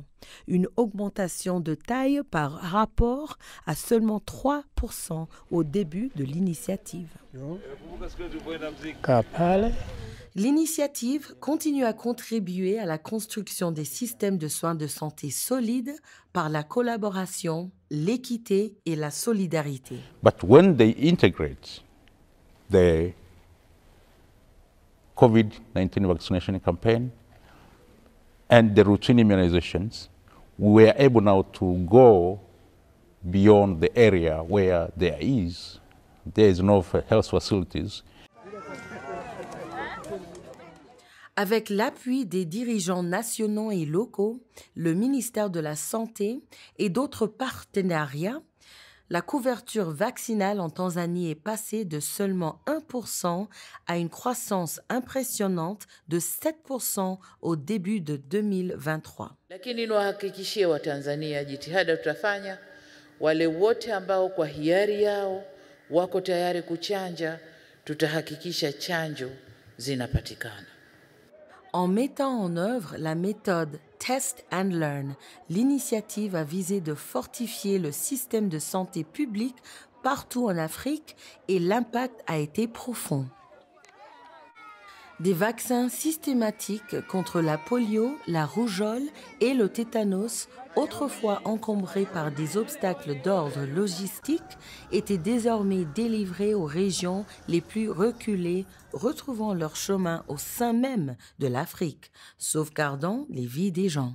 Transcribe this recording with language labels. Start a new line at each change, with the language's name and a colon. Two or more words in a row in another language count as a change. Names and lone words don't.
French: Une augmentation de taille par rapport à seulement 3% au début de l'initiative. L'initiative continue à contribuer à la construction des systèmes de soins de santé solides par la collaboration, l'équité et la solidarité.
English: But when they integrate the COVID-19 vaccination campaign and the routine immunizations, we are able now to go beyond the area where there is no health facilities.
French: Avec l'appui des dirigeants nationaux et locaux, le ministère de la Santé et d'autres partenariats, la couverture vaccinale en Tanzanie est passée de seulement 1% à une croissance impressionnante de 7% au début de 2023.
Swahili: Lakini niwahakikishie Watanzania jitihada tutafanya, wale wote ambao kwa hiari yao wako tayari kuchanja, tutahakikisha chanjo zinapatikana.
French: En mettant en œuvre la méthode
English: Test and Learn,
French: l'initiative a visé de fortifier le système de santé publique partout en Afrique et l'impact a été profond. Des vaccins systématiques contre la polio, la rougeole et le tétanos, autrefois encombrés par des obstacles d'ordre logistique, étaient désormais délivrés aux régions les plus reculées, retrouvant leur chemin au sein même de l'Afrique, sauvegardant les vies des gens.